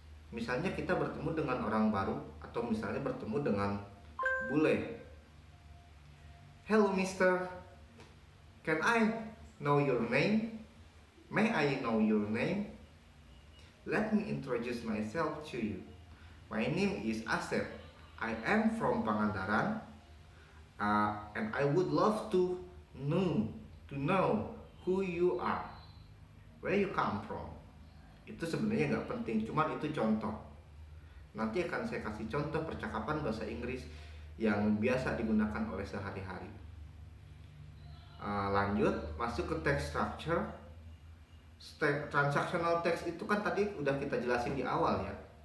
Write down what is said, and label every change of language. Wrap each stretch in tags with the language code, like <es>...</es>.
<id>Misalnya kita bertemu dengan orang baru, atau misalnya bertemu dengan bule.</id> <en>Hello mister, can I know your name? May I know your name? Let me introduce myself to you. My name is Asep. I am from Pangandaran, and I would love to know who you are, where you come from.</en> <id>Itu sebenarnya nggak penting, cuman itu contoh. Nanti akan saya kasih contoh percakapan bahasa Inggris yang biasa digunakan oleh sehari-hari. Lanjut, masuk ke text structure. Transactional text itu kan tadi udah kita jelasin di awal ya.</id>